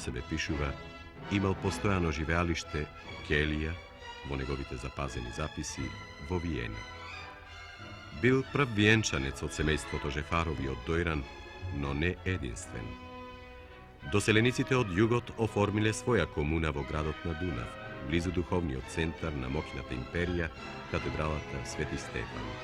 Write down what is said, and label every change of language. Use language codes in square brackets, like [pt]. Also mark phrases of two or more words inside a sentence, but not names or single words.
[mk] себе пишува, имал постојано живеалиште Келија, во неговите запазени записи, во Виена. Бил прав виенчанец од семејството Жефарови од Дојран, но не единствен. Доселениците од Југот оформиле своја комуна во градот на Дунав, близу духовниот центар на моќната империја, катедралата Свети Стефан.